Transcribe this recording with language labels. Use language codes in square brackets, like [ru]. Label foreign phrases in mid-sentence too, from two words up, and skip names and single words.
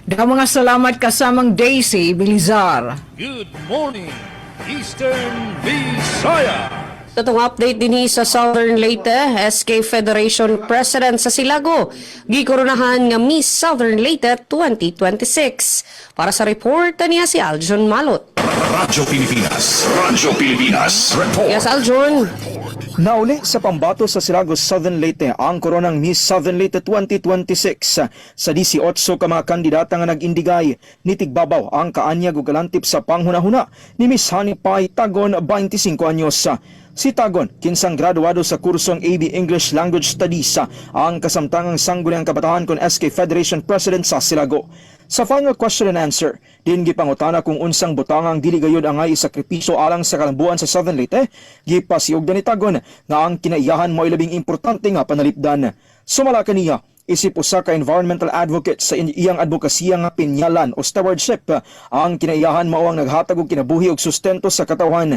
[tl] Mga salamat kasamang Daisy Bilizar. [en] Good morning, Eastern Visayas! [ceb] Itong update din sa Southern Leyte, SK Federation President sa Silago, gikoronahan nga Miss Southern Leyte 2026. [tl] Para sa report niya si Aljon Malot. Radyo Pilipinas, report. Yes, Aljon. [ceb] Nauli sa pambato sa Silago Southern Leyte ang koronang Miss Southern Leyte 2026. Sa 18 ka mga kandidata nga nag-indigay, nitigbabaw ang kaanyag ug kalantip sa panghunahuna ni Miss Honey Pie Tagon, 25 anyos. Si Tagon, kinsang graduado sa kursong AB English Language Studies, ang kasamtangang sangguniang kabataan kon SK Federation President sa Silago. [en] Sa final question and answer, [ceb] din gipangutana kung unsang butangang dili gayud angay isakripisyo alang sa kalambuan sa Southern Leyte, gipasiugdan ni Tagon nga ang kinaiyahan mo ilabing importante nga panalipdan. Sumala kaniya, isip usa ka [en] environmental advocate [ceb] sa iyang advokasya nga pinyalan o stewardship, ang kinaiyahan mao ang naghatag og kinabuhi ug sustento sa katawhan.